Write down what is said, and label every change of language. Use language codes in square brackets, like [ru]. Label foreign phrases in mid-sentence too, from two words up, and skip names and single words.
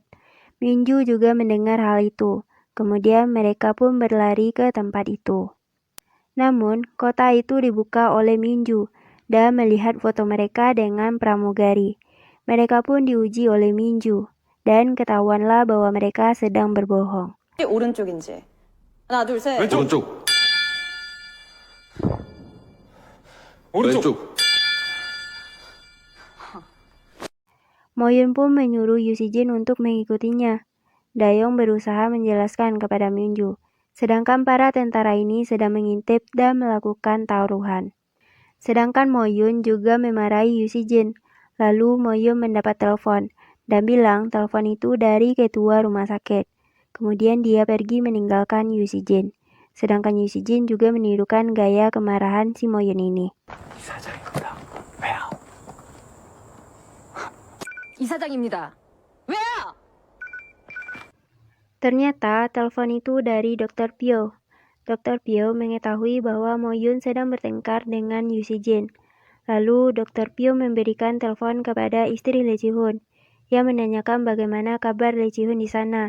[id] Myunju juga mendengar hal itu. Kemudian mereka pun berlari ke tempat itu. Namun, kota itu dibuka oleh Myunju dan melihat foto mereka dengan pramugari. Mereka pun diuji oleh Myunju dan ketahuanlah bahwa mereka sedang berbohong. [ko] 오른쪽인지. 하나, 둘, 셋. 왼쪽. 오른쪽. [id] Moyun pun menyuruh Yushijin untuk mengikutinya. Dayong berusaha menjelaskan kepada Myunju, sedangkan para tentara ini sedang mengintip dan melakukan taruhan. Sedangkan Moyun juga memarahi Yushijin. Lalu Moyun mendapat telepon dan bilang telepon itu dari ketua rumah sakit. Kemudian dia pergi meninggalkan Yushijin. Sedangkan Yushijin juga menirukan gaya kemarahan si Moyun ini. [ko] 이사장입니다. 왜요? [id] Ternyata telepon itu dari Dr. Pyo. Dr. Pyo mengetahui bahwa Moyun sedang bertengkar dengan Yushijin. Lalu Dr. Pyo memberikan telepon kepada istri Lee Ji-hoon yang menanyakan bagaimana kabar Lee Ji-hoon di sana.